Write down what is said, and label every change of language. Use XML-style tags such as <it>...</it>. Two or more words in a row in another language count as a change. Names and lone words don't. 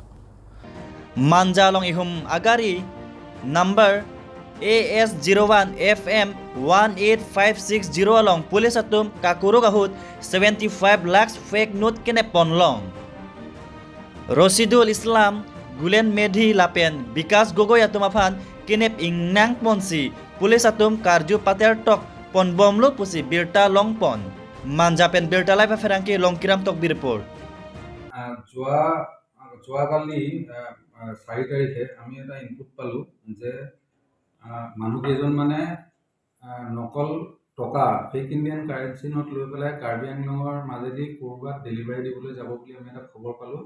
<mjw>Manjalong ihum agari number AS01 FM 18560 along police atum kakuro kahut 75 lakhs</mjw> <en>fake note</en> <mjw>kene ponlong. Rosidul Islam Gulen Medhi Lapen Bikas Gogoi atum afan kinep ingnang ponsi police atum karju pater tok pon bomlo pusi birta longpon manjapen birta life ferangki longkiram tok birpor.</mjw> <as>যোৱাকালি 4 তাৰিখে আমি এটা ইনপুট পালোঁ যে মানুহকেইজন মানে নকল টকা</as> <en>fake Indian currency note</en> <as>লৈ পেলাই কাৰ্বি আংলঙৰ মাজেদি ক'ৰবাত ডেলিভাৰী দিবলৈ যাব বুলি আমি এটা খবৰ পালোঁ।</as>